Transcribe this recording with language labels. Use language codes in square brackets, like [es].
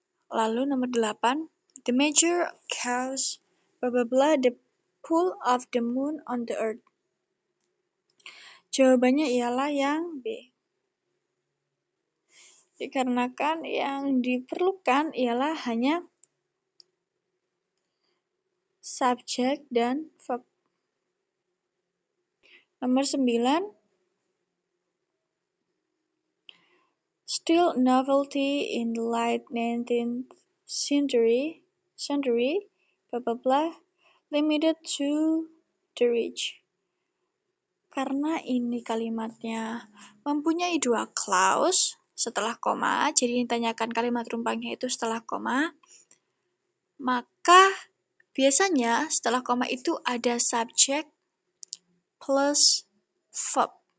[id] Lalu nomor 8, [en] the major cause, blah blah blah, the pull of the moon on the earth. [id] Jawabannya ialah yang B. Dikarenakan yang diperlukan ialah hanya subjek dan verb. Nomor 9, [en] still novelty in the late 19th century, blah blah blah, limited to the rich. [id] Karena ini kalimatnya mempunyai 2 clause setelah koma, jadi ditanyakan kalimat rumpangnya itu setelah koma, maka biasanya setelah koma itu ada subjek plus verb.